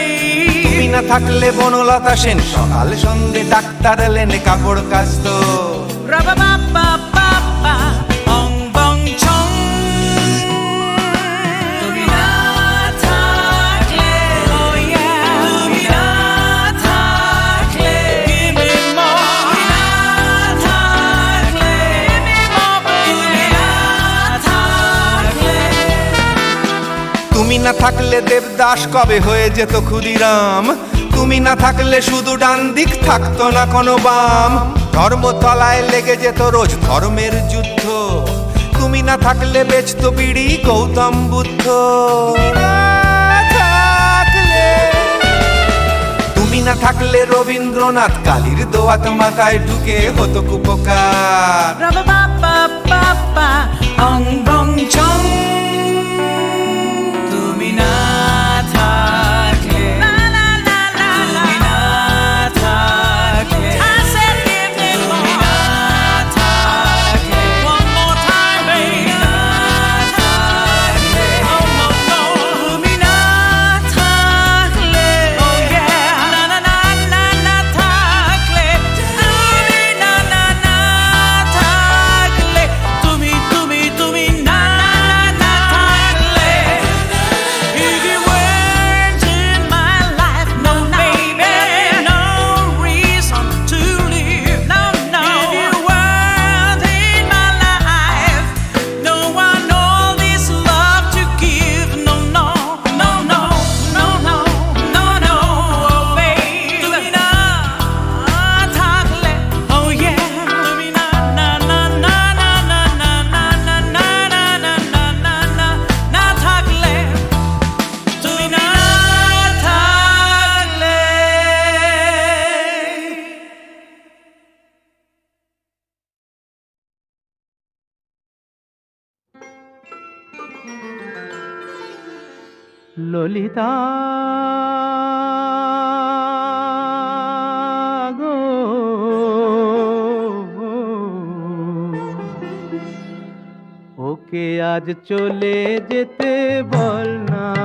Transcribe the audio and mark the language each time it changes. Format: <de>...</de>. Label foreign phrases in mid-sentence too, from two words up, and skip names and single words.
<bn>তুমি না থাকলে বনলতা সেন সকাল সন্ধে ডাক্তার লেনে কাপড় কাচতো। অং বং ছং। তুমি না থাকলে,</bn> <en>oh yeah,</en> <bn>তুমি না থাকলে,</bn> <en>give me more.</en> <bn>তুমি না থাকলে,</bn> <en>give me more.</en> <bn>তুমি না থাকলে। তুমি না থাকলে দেবদাস কবে হয়ে যেত ক্ষুদিরাম, তুমি না থাকলে শুধু ডান দিক থাকতো না কোনো বাম। ধর্মতলায় লেগে যেত রোজ ধর্মের যুদ্ধ, তুমি না থাকলে বেচতো বিড়ি গৌতম বুদ্ধ। না থাকলে রবীন্দ্রনাথ কালির দোয়াত মাথায় ঢুকে হতো কুপকার। Rubba ba ba ba ba, ong bong chong. তুমি না থাকলে, তুমি না থাকলে, তুমি না থাকলে,</bn> <en>one more time, baby.</en> <bn>না থাকলে,</bn> <en>oh no no,</en> <bn>তুমি না থাকলে,</bn> <en>oh yeah,</en> <bn>না না না না না থাকলে, তুমি না না না থাকলে, তুমি না না থাকলে,</bn> <en>if you weren't in my life, no baby, no reason to live, no no, if you weren't in my life, no one all this love to give, no no no no no no no no, oh baby,</en> <bn>তুমি না থাকলে,</bn> <en>oh yeah,</en> <bn>তুমি না না না না না না না না না না না না না না না থাকলে, তুমি না থাকলে। ললিতা গো, ওকে আজ চলে যেতে বল না,</bn>